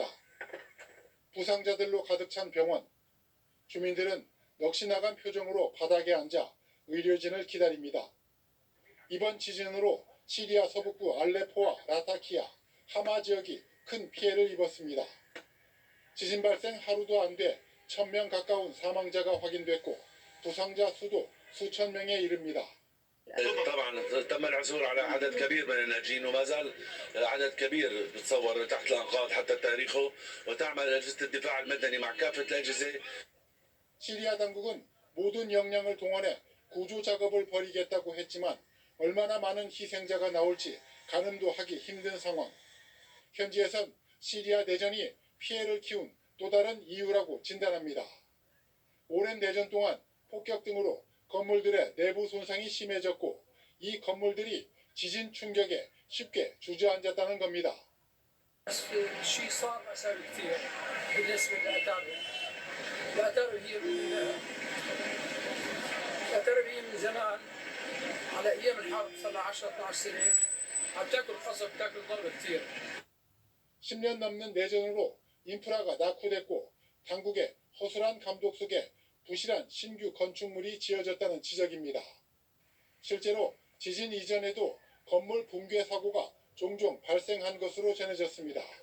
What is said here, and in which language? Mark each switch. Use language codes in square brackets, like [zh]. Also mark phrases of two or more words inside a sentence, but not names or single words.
[ko] 부상자들로 가득 찬 병원. 주민들은 넋이 나간 표정으로 바닥에 앉아 의료진을 기다립니다. 이번 지진으로 시리아 서북부 알레포와 라타키아, 하마 지역이 큰 피해를 입었습니다. 지진 발생 하루도 안 돼 1,000명 가까운 사망자가 확인됐고 부상자 수도 수천 명에 이릅니다. [ar] طبعا تم العثور على عدد كبير من الناجين وما زال عدد كبير بتصور تحت الانقاض حتى تاريخه وتعمل اجهزه الدفاع المدني مع كافه الاجهزه. [ko] 시리아 당국은 모든 역량을 동원해 구조 작업을 벌이겠다고 했지만 얼마나 많은 희생자가 나올지 가늠도 하기 힘든 상황. 현지에선 시리아 내전이 피해를 키운 또 다른 이유라고 진단합니다. 오랜 내전 동안 폭격 등으로 건물들의 내부 손상이 심해졌고 이 건물들이 지진 충격에 쉽게 주저앉았다는 겁니다. [ar] الأتربية من زمان على أيام الحرب صار لها 10 12 سنة عم تاكل قصب تاكل ضرب كثير. [ko] 10년 넘는 내전으로 인프라가 낙후됐고 당국의 허술한 감독 속에 부실한 신규 건축물이 지어졌다는 지적입니다. 실제로 지진 이전에도 건물 붕괴 사고가 종종 발생한 것으로 전해졌습니다.